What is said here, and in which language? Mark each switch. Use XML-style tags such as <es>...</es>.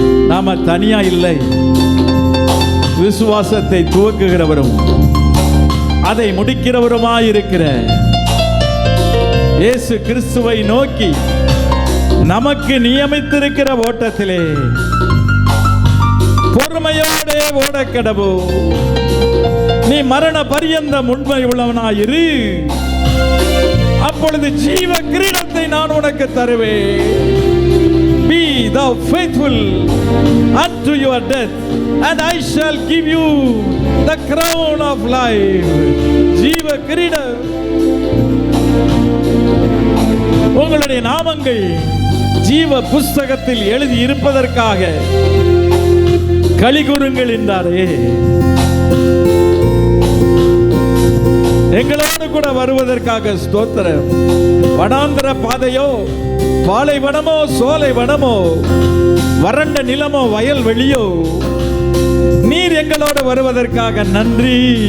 <ta>நாம தனியா இல்லை. விசுவாசத்தை துவக்குகிறவரும் அதை முடிக்கிறவருமாயிருக்கிற இயேசு கிறிஸ்துவை நோக்கி நமக்கு நியமித்திருக்கிற ஓட்டத்திலே பொறுமையோடே ஓடக்கடவோ. நீ மரண பரியந்தம் உண்மை உள்ளவனாயிரு, அப்பொழுது ஜீவ கிரீடத்தை நான் உனக்கு தருவேன்.</ta> <en>Be thou faithful unto your death, and I shall give you the crown of life.</en> <ta>ஜீவ கிரீடம். உங்களுடைய நாமங்கள் ஜீவ புஸ்தகத்தில் எழுதி இருப்பதற்காக களிகூருங்கள் என்றாரே. எங்களோடு கூட வருவதற்காக ஸ்தோத்திரம். வனாந்தர பாதையோ, பாலைவனமோ, சோலை வனமோ, வறண்ட நிலமோ, வயல்வெளியோ, நீர் எங்களோடு வருவதற்காக நன்றி.</ta>